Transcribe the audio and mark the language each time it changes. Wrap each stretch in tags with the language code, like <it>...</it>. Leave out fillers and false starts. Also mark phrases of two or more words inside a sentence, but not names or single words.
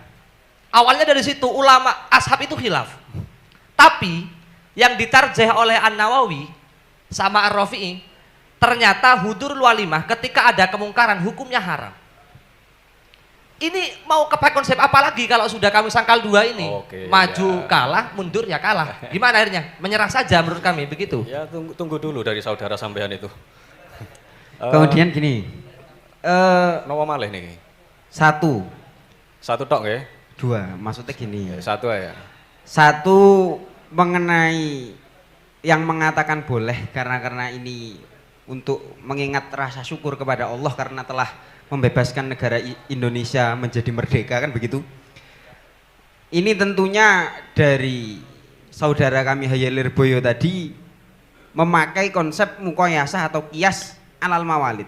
<id>Awalnya dari situ ulama ashab itu khilaf. Tapi yang ditarjih oleh An-Nawawi sama Ar-Rafi'i, ternyata</id> <ar>حضور الوليمة</ar> <id>ketika ada kemungkaran hukumnya haram. Ini mau kepak konsep apa lagi kalau sudah kami sangkal dua ini? Oke, Maju ya. kalah, mundur ya kalah. Gimana akhirnya? Menyerah saja menurut kami begitu. Ya tunggu dulu dari saudara sampean itu. Kemudian gini,</id> <jv>Nopo malih nih.</jv> <id>satu,</id> <jv>Tok nggih.</jv> <id>dua, maksudnya gini. Satu ya. Satu, mengenai yang mengatakan boleh karena ini untuk mengingat rasa syukur kepada Allah karena telah membebaskan negara Indonesia menjadi merdeka, kan begitu. Ini tentunya dari saudara kami Hayya Lirboyo tadi memakai konsep mukoyasah atau</id> <ar>قياس على الموالد.</ar>